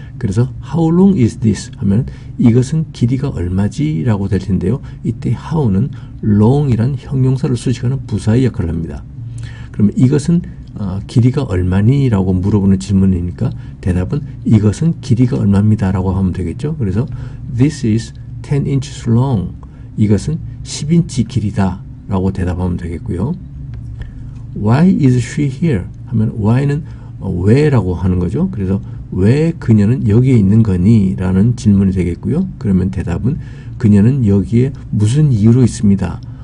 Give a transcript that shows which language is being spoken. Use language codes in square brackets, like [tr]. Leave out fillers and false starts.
[ko] 그래서 [en] how long is this [ko] 하면 이것은 길이가 얼마지? 라고 될 텐데요. 이때 how는 long이란 형용사를 수식하는 부사의 역할을 합니다. 그러면 이것은 길이가 얼마니? 라고 물어보는 질문이니까 대답은 이것은 길이가 얼마입니다. 라고 하면 되겠죠. 그래서 [en] this is 10 inches long. [ko] 이것은 10인치 길이다. 라고 대답하면 되겠고요. [en] Why is she here? [ko] 하면 why는 왜라고 하는 거죠. 그래서 왜 그녀는 여기에 있는 거니? 라는 질문이 되겠고요. 그러면 대답은 그녀는 여기에 무슨 이유로 있습니다.